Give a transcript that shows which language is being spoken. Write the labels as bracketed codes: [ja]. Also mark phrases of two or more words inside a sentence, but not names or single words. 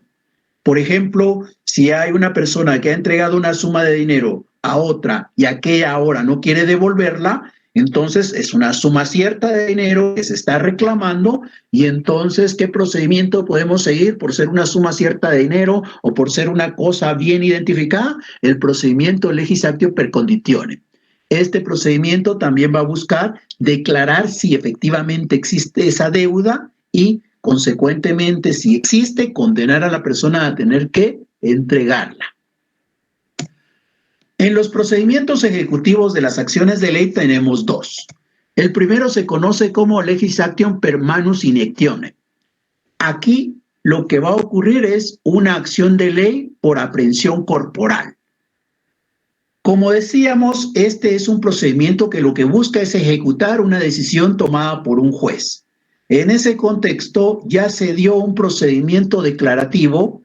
[es] Por ejemplo, si hay una persona que ha entregado una suma de dinero a otra y aquella ahora no quiere devolverla, entonces es una suma cierta de dinero que se está reclamando y entonces ¿qué procedimiento podemos seguir por ser una suma cierta de dinero o por ser una cosa bien identificada? El procedimiento [la] legis actio per conditionem. [es] Este procedimiento también va a buscar declarar si efectivamente existe esa deuda y consecuentemente, si existe, condenar a la persona a tener que entregarla. En los procedimientos ejecutivos de las acciones de ley tenemos 2. El primero se conoce como [la] legis actium per manus inectione. [es] Aquí lo que va a ocurrir es una acción de ley por aprehensión corporal. Como decíamos, este es un procedimiento que lo que busca es ejecutar una decisión tomada por un juez. En ese contexto ya se dio un procedimiento declarativo.